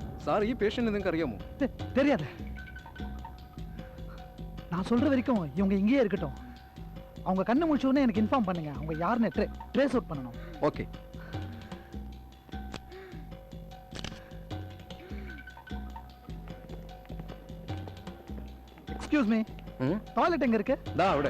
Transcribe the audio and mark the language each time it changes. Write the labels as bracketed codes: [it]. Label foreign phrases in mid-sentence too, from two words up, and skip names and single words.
[ml] സാർ ഈ പേഷ്യന്റ് നിങ്ങൾക്ക് അറിയാമോ? [ta] தெரியாது. நான் சொல்ற வரைக்கும் இவங்க இங்கேயே இருக்கட்டும். அவங்க கண்ணு முழிச்ச உடனே எனக்கு இன்ஃபார்ம் பண்ணுங்க. அவங்க யாருன்னு [en] trace out [ta] பண்ணணும். ஓகே. [en] excuse me. [ta] டாய்லெட் எங்க இருக்கு? [ml] ദാ അവിടെ.